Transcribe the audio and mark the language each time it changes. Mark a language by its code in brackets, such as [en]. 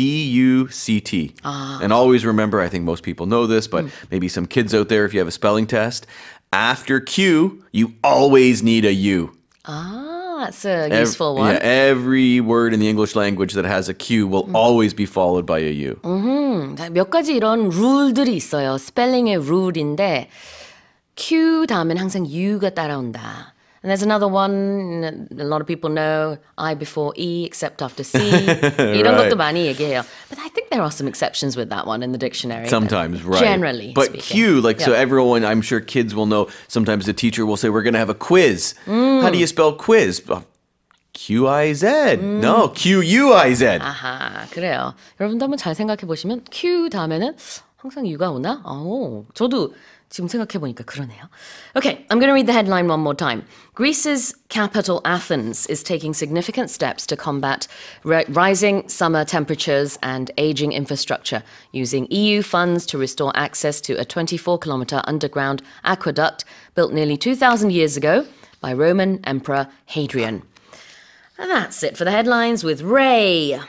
[en] AQUEDUCT. And always remember, I think most people know this, but maybe some kids out there, if you have a spelling test, after Q, you always need a U. That's a useful one. Yeah, every word in the English language that has a Q will always be followed by a U. [ko] 몇 가지 이런 룰들이 있어요. 스펠링의 룰인데 Q 다음엔 항상 U가 따라온다. [en] And there's another one, a lot of people know, I before E except after C. [ko] 이런 [en] Right. [ko] 것도 많이 얘기해요. [en] But I think there are some exceptions with that one in the dictionary. Sometimes, right. Generally But speaking. Q, so everyone, I'm sure kids will know, sometimes the teacher will say, we're going to have a quiz. How do you spell quiz? Q-I-Z. No, Q-U-I-Z. [ko] 아하, 그래요. 여러분도 한번 잘 생각해 보시면 Q 다음에는 항상 U가 오나? 저도 지금 생각해 보니까 그러네요. [en] Okay, I'm going to read the headline one more time. Greece's capital Athens is taking significant steps to combat rising summer temperatures and aging infrastructure using EU funds to restore access to a 24-kilometer underground aqueduct built nearly 2,000 years ago by Roman Emperor Hadrian. And that's it for the headlines with Ray.